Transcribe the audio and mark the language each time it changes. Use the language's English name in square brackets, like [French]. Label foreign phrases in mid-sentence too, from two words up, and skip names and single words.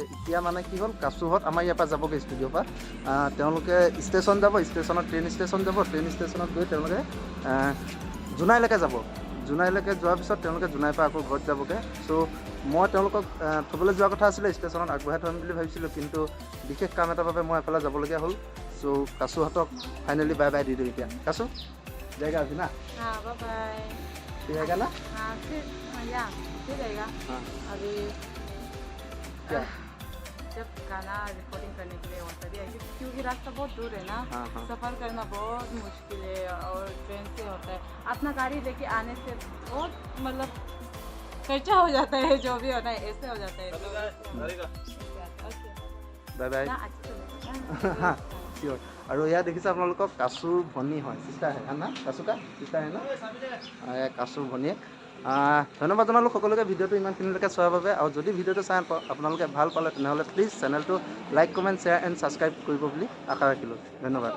[Assamese] এতিয়া মানে কি হ'ল, কাচুহঁত আমাৰ ইয়াৰ পৰা যাবগৈ ষ্টুডিঅ'ৰ পৰা। তেওঁলোকে ষ্টেচন যাব, ষ্টেচনত ট্ৰেইন ষ্টেচন যাব, ট্ৰেইন ষ্টেচনত গৈ তেওঁলোকে জোনাইলৈকে যাব। জোনাইলৈকে যোৱাৰ পিছত তেওঁলোকে জোনাইৰ পৰা আকৌ ঘৰত যাবগৈ। চ' মই তেওঁলোকক থ'বলৈ যোৱা কথা আছিলে, ষ্টেচনত আগবঢ়াই থ'ম বুলি ভাবিছিলোঁ, কিন্তু বিশেষ কাম এটাৰ বাবে মই এফালে যাবলগীয়া হ'ল। চ' কাচুহঁতক [English] finally bye bye [Assamese] দি দিওঁ এতিয়া। [Hindi] কাচু जाएगा अभी ना? हाँ [English] bye bye. [Hindi] फिर आएगा ना? हाँ फिर आएगा। हाँ। अभी क्या? जब गाना रिकॉर्डिंग करने के लिए होता है, क्योंकि रास्ता बहुत दूर है ना। हाँ, हाँ। सफ़र करना बहुत मुश्किल है और ट्रेन से होता है। अपना गाड़ी लेके आने से बहुत मतलब खर्चा हो जाता है, जो भी होना है ऐसे हो जाता है। [English] bye bye. हाँ চিয়'ৰ। [Assamese] আৰু এয়া দেখিছে আপোনালোকক কাচুৰ ভনী হয়, চিষ্টাৰ হয় না? কাচুকা চিষ্টাৰ হয় না? এয়া কাচুৰ ভনীয়েক। ধন্যবাদ জনালোঁ সকলোকে ভিডিঅ'টো ইমানখিনিলৈকে চোৱাৰ বাবে। আৰু যদি ভিডিঅ'টো চাই আপোনালোকে ভাল পালে তেনেহ'লে প্লিজ চেনেলটো [English] like, comment, share and subscribe [Assamese] কৰিব বুলি আশা ৰাখিলোঁ।